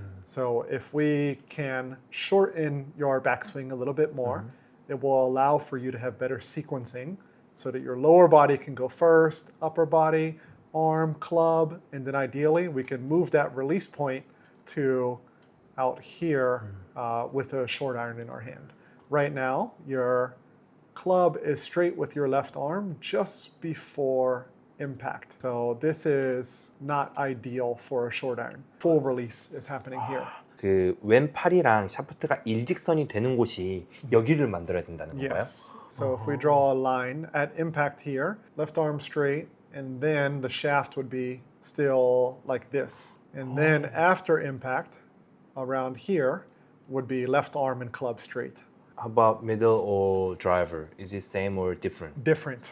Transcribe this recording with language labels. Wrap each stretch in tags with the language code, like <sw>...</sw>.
<en>So if we can shorten your backswing a little bit more, it will allow for you to have better sequencing so that your lower body can go first, upper body, arm, club, and then ideally we can move that release point to out here with a short iron in our hand. Right now, your club is straight with your left arm just before impact. So this is not ideal for a short iron. Full release is happening here.</en> <ko>그 왼팔이랑 샤프트가 일직선이 되는 곳이 여기를 만들어야 된다는 건가요?</ko> <en>Yes. So if we draw a line at impact here, left arm straight and then the shaft would be still like this. And then after impact, around here, would be left arm and club straight. How about middle or driver? Is it same or different? Different.</en>